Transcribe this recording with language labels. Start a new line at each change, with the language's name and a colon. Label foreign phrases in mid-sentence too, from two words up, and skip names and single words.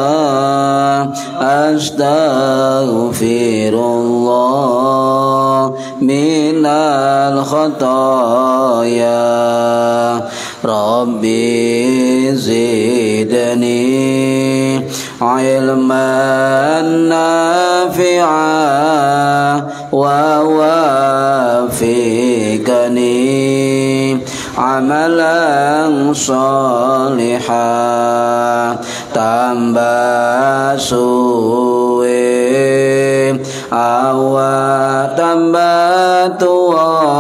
Arabic: أستغفر الله من الخطايا. رب زدني علما نافعا ووفقني عملا صالحا.
Javanese: Tambah suwe awak tambah tua,